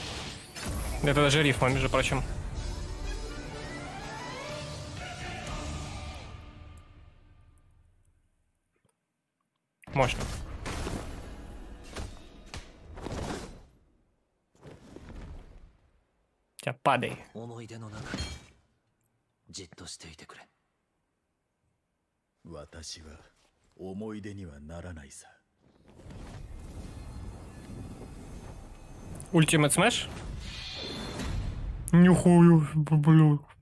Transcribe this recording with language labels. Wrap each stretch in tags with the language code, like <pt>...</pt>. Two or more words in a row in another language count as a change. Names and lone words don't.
<ru>Это даже рифма, между прочим. Мощно. Тебя падай.</ru> <ja>思い出の中にじっとしていてくれ。私は思い出にはならないさ。</ja> <ru>Ультимат Смэш? Нихуя, блядь.</ru>